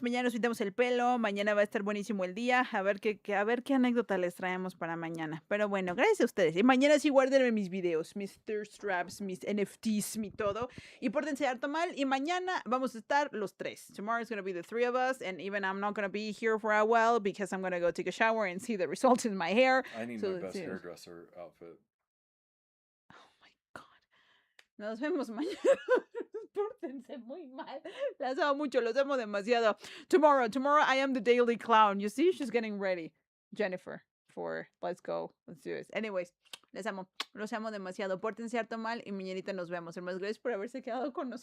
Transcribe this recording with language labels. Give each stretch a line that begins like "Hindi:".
Spanish: Mañana nos pintamos el pelo. Mañana va a estar buenísimo el día. A ver qué anécdota les traemos para mañana. Pero bueno, gracias a ustedes. Y mañana sí guárdenme mis videos, mis thirst traps, mis NFTs, mi todo. Y pórtense harto mal. Y mañana vamos a estar los tres.
English: Tomorrow's going to be the three of us. And even I'm not going to be here for a while because I'm going to go take a shower and see the results in my hair. I need So, my best
Spanish: sí.
English: hairdresser outfit. Oh my God.
Spanish: Nos vemos mañana. Pórtense muy mal. Las amo mucho, los amo demasiado.
English: Tomorrow I am the daily clown. You see, she's getting ready. Jennifer, for let's go. Let's do this.
Spanish: Anyways, les amo. Los amo demasiado. Pórtense harto mal y mañanita nos vemos. Hermanos, gracias por haberse quedado con nosotros.